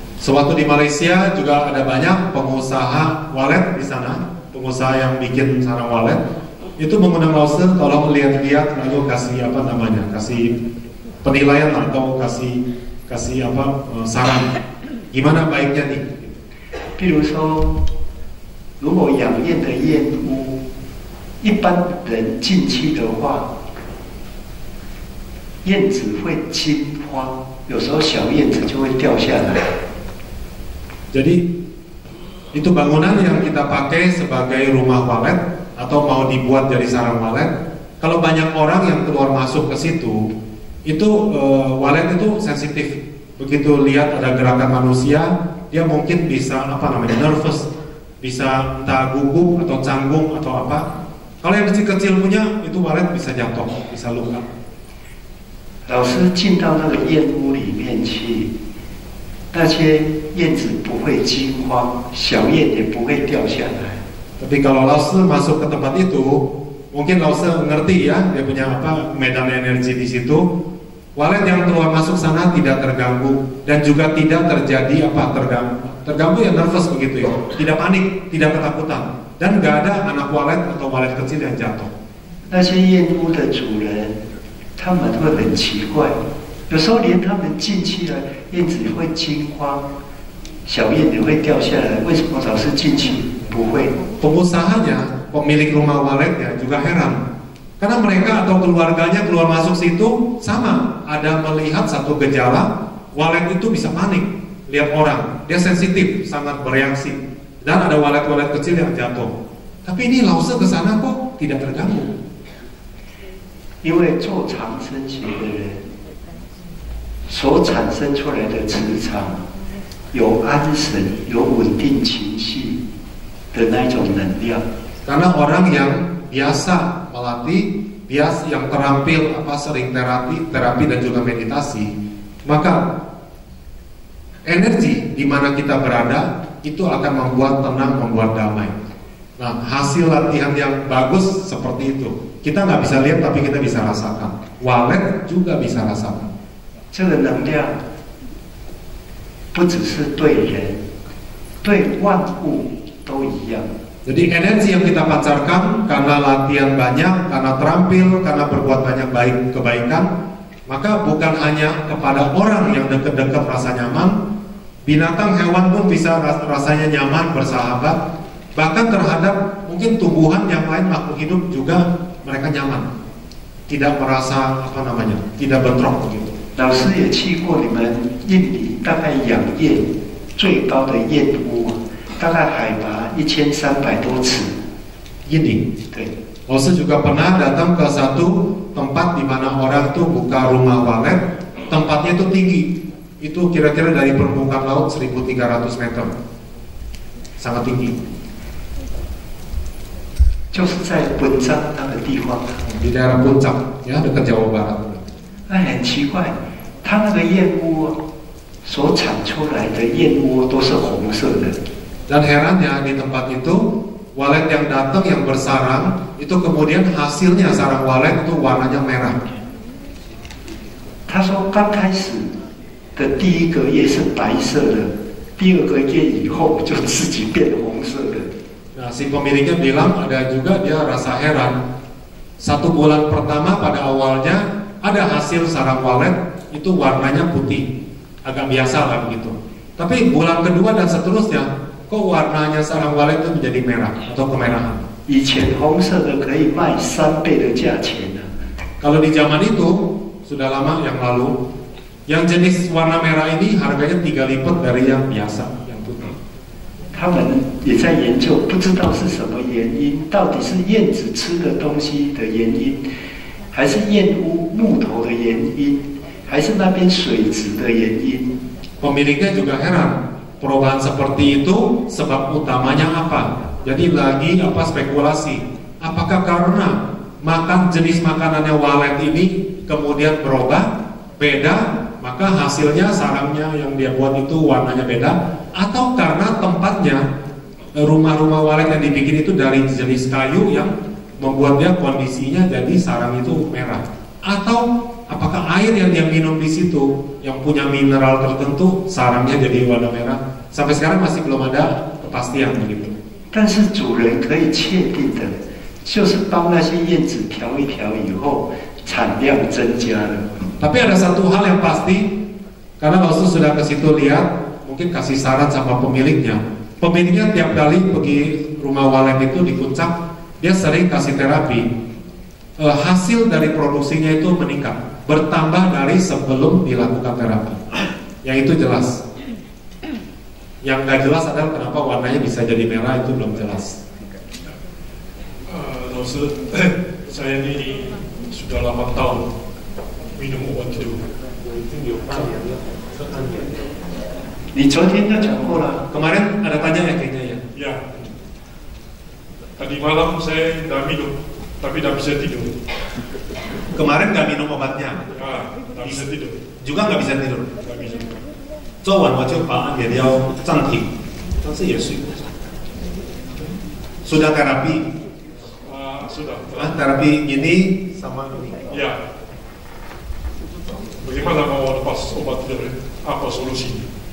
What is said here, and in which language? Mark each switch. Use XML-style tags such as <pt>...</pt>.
<id>Sewaktu di Malaysia juga ada banyak pengusaha walet di sana, pengusaha yang bikin sarang walet itu mengundang Lause, tolong lihat-lihat lalu kasih kasih penilaian atau kasih saran gimana baiknya nih.</id> <zh>比如说，如果养燕的燕屋，一般人进去的话，燕子会惊慌，有时候小燕子就会掉下来。</zh> <id>Jadi itu bangunan yang kita pakai sebagai rumah walet atau mau dibuat jadi sarang walet. Kalau banyak orang yang keluar masuk ke situ, itu walet itu sensitif. Begitu lihat ada gerakan manusia, dia mungkin bisa nervous, bisa entah gugup atau canggung atau apa. Kalau yang kecil-kecil punya itu walet bisa jatuh, bisa luka.</id> <zh>老师进到那个燕屋里面去。那些燕子不会惊慌，小燕也不会掉下来。</zh> <id>Tapi kalau Lause masuk ke tempat itu, mungkin Lause ngerti ya, dia punya medan energi di situ. Walet yang keluar masuk sana tidak terganggu dan juga tidak terjadi terganggu ya nervous begitu ya, tidak panik, tidak ketakutan dan nggak ada anak walet atau walet kecil yang jatuh.</id> <zh>那些燕屋的主人，他们会很奇怪。有时候连他们进去了，燕子会惊慌，小燕也会掉下来。为什么老是进去不会？</zh> <id>Pengusahanya, pemilik rumah waletnya juga heran, karena mereka atau keluarganya keluar masuk situ sama, ada melihat satu gejala, walet itu bisa panik, lihat orang, dia sensitif, sangat bereaksi. dan ada walet-walet kecil yang jatuh. Tapi ini Lao Tzu ke sana kok tidak terganggu.</id> <zh>因为做长生学的人所产生出来的磁场，有安神、有稳定情绪的那种能量。</zh> <id>Karena orang yang biasa melatih, yang terampil sering terapi dan juga meditasi, maka energi di mana kita berada itu akan membuat tenang, membuat damai. Nah, hasil latihan yang bagus seperti itu. Kita nggak bisa lihat tapi kita bisa rasakan. Walet juga bisa rasakan.</id> <zh>这个能量不只是对人，对万物都一样。</zh> <id>Jadi energi yang kita pancarkan karena latihan banyak, karena terampil, karena berbuat banyak kebaikan, maka bukan hanya kepada orang yang dekat-dekat rasa nyaman, binatang hewan pun bisa rasanya nyaman, bersahabat, bahkan terhadap mungkin tumbuhan yang lain, makhluk hidup juga mereka nyaman, tidak merasa tidak bentrok begitu.</id> <zh>老师也去过你们印尼大概养燕最高的燕屋，大概海拔1300多尺。印尼，对。</zh> <id>老师juga pernah datang ke satu tempat di mana orang itu buka rumah walet, tempatnya itu tinggi, itu kira-kira dari permukaan laut 1.300 meter, sangat tinggi.</id> <zh>就是在本章那个地方，</zh> <id>di daerah Puncak, ya dekat Jawa Barat.</id> <zh>那很奇怪，它那个燕窝所产出来的燕窝都是红色的。</zh> <id>Dan herannya di tempat itu walet yang datang yang bersarang itu kemudian hasilnya sarang walet itu warnanya merah.</id> <zh>他说刚开始的第一个叶是白色的，第二个叶以后就自己变红色的。</zh> <id>Nah, si pemiliknya bilang ada juga dia rasa heran. 1 bulan pertama pada awalnya ada hasil sarang walet itu warnanya putih, agak biasa lah begitu. Tapi bulan kedua dan seterusnya kok warnanya sarang walet itu menjadi merah atau kemerahan.</id> <zh>以前红色的可以卖3倍的价钱呢。</zh> <id>Kalau di zaman itu sudah lama yang lalu, yang jenis warna merah ini harganya 3 lipat dari yang biasa, yang putih.</id> <zh>他们也在研究，不知道是什么原因，到底是燕子吃的东西的原因，还是燕屋木头的原因，还是那边水质的原因。</zh> <id>Pemiliknya juga heran, perubahan seperti itu sebab utamanya apa? Jadi lagi spekulasi, apakah karena jenis makanannya walet ini kemudian berubah, beda, maka hasilnya sarangnya yang dia buat itu warnanya beda, atau karena tempatnya rumah-rumah walet yang dibikin itu dari jenis kayu yang membuat dia kondisinya jadi sarang itu merah, atau apakah air yang dia minum di situ yang punya mineral tertentu sarangnya jadi warna merah? Sampai sekarang masih belum ada kepastian begitu.</id> <zh>但是主人可以确定的，就是帮那些燕子调一调以后，产量增加了。</zh> <id>Tapi ada satu hal yang pasti, karena Lao Tzu sudah ke situ lihat, mungkin kasih saran sama pemiliknya. Pemiliknya tiap kali pergi rumah walet itu di Puncak, dia sering kasih terapi. Hasil dari produksinya itu meningkat, bertambah dari sebelum dilakukan terapi. Yang itu jelas. Yang nggak jelas adalah kenapa warnanya bisa jadi merah, itu belum jelas. Lao Tzu, saya ini sudah 8 tahun minum obat itu.</id> <zh>你昨天就讲过了。</zh> <id>Kemarin ada tanya ya kayaknya ya. Ya. Tadi malam saya tidak minum, tapi tidak bisa tidur. Kemarin nggak minum obatnya. Ya, tidak bisa tidur. Juga nggak bisa tidur. Tidak bisa.</id> <zh>做完我就把也要暂停，但是也睡不着。</zh> <id>Sudah terapi? Sudah. Terapi ini sama ini. Ya. Bagaimana mau lepas obat itu? Apa solusinya?</id>